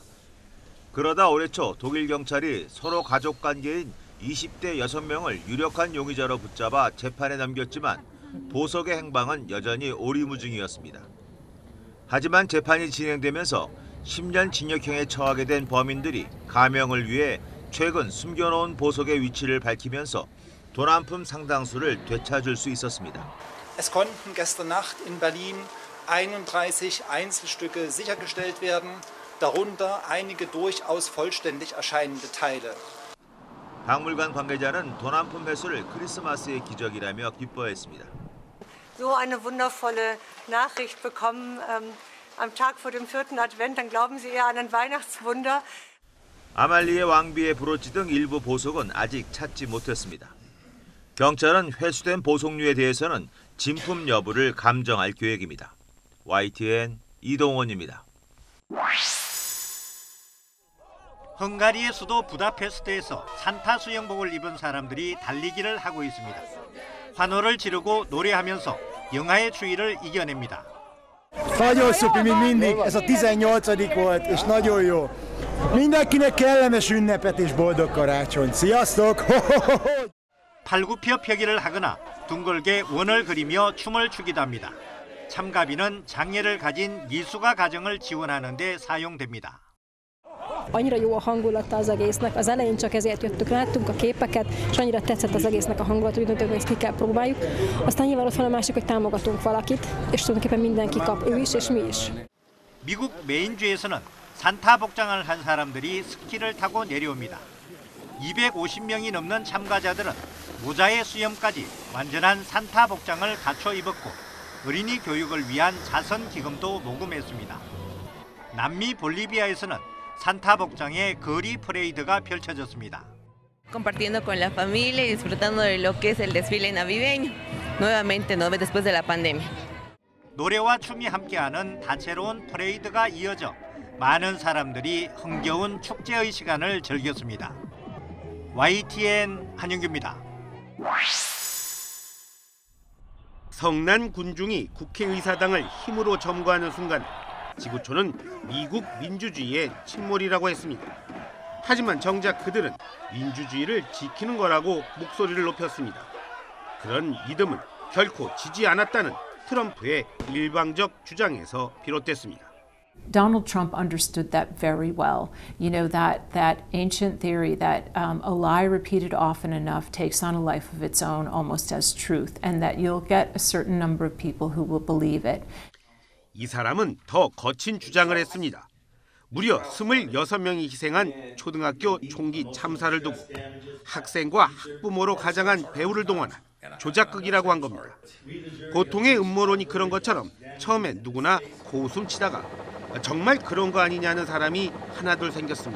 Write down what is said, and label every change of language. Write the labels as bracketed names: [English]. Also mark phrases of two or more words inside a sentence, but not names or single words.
[Korean] 그러다 올해 초 독일 경찰이 서로 가족 관계인 20대 6명을 유력한 용의자로 붙잡아 재판에 넘겼지만 보석의 행방은 여전히 오리무중이었습니다. 하지만 재판이 진행되면서 10년 징역형에 처하게 된 범인들이 가명을 위해 최근 숨겨놓은 보석의 위치를 밝히면서 도난품 상당수를 되찾을 수 있었습니다. [German] Es konnten gestern Nacht in Berlin 31 Einzelstücke sichergestellt werden, darunter einige durchaus vollständig erscheinende Teile. [Korean] 박물관 관계자는 도난품 회수를 크리스마스의 기적이라며 기뻐했습니다. [German] So eine wundervolle Nachricht bekommen am Tag vor dem 4. Advent, dann glauben Sie eher an ein Weihnachtswunder. [Korean] 아말리의 왕비의 브로치 등 일부 보석은 아직 찾지 못했습니다. 경찰은 회수된 보석류에 대해서는 진품 여부를 감정할 계획입니다. YTN 이동원입니다. 헝가리의 수도 부다페스트에서 산타 수영복을 입은 사람들이 달리기를 hago 있습니다. 환호를 지르고 노래하면서 영하의 추위를 이겨냅니다. [Hungarian] Nagyon szupi, mint mindig, ez a 18. volt, és nagyon jó. Mindenkinek kellemes ünnepet és boldog karácsonyt. Sziasztok! [Korean] 팔굽혀펴기를 하거나 둥글게 원을 그리며 춤을 추기도 합니다. 참가비는 장애를 가진 미숙아 가정을 지원하는 데 사용됩니다. [Hungarian] Annyira jó a hangulata az egésznek, az elején csak ezért jöttük, láttunk a képeket, és annyira tetszett az egésznek a hangulat, hogy döntök, hogy ezt ki kell próbáljuk. Aztán nyilván ott van a másik, hogy támogatunk valakit, és tulajdonképpen mindenki kap, ő is és mi is. [Korean] 미국 메인주에서는 산타 복장을 한 사람들이 스키를 타고 내려옵니다. 250명이 넘는 참가자들은 모자의 수염까지 완전한 산타 복장을 갖춰 입었고 어린이 교육을 위한 자선 기금도 모금했습니다. 남미 볼리비아에서는 산타 복장의 거리 퍼레이드가 펼쳐졌습니다. [Spanish] Compartiendo con la familia y disfrutando de lo que es el desfile navideño, nuevamente, ¿no? Después de la pandemia. [Korean] 노래와 춤이 함께하는 다채로운 퍼레이드가 이어져 많은 사람들이 흥겨운 축제의 시간을 즐겼습니다. YTN 한영규입니다. 성난 군중이 국회의사당을 힘으로 점거하는 순간 지구촌은 미국 민주주의의 침몰이라고 했습니다. 하지만 정작 그들은 민주주의를 지키는 거라고 목소리를 높였습니다. 그런 믿음을 결코 지지 않았다는 트럼프의 일방적 주장에서 비롯됐습니다. [English] Donald Trump understood that very well. You know, that ancient theory that a lie repeated often enough takes on a life of its own almost as truth, and that you'll get a certain number of people who will believe it. [Korean] 이 사람은 더 거친 주장을 했습니다. 무려 26명이 희생한 초등학교 총기 참사를 두고 학생과 학부모로 가장한 배우를 동원한 조작극이라고 한 겁니다. 보통의 음모론이 그런 것처럼 처음엔 누구나 고웃음 치다가 정말 그런 거 아니냐는 사람이 하나둘 생겼습니다.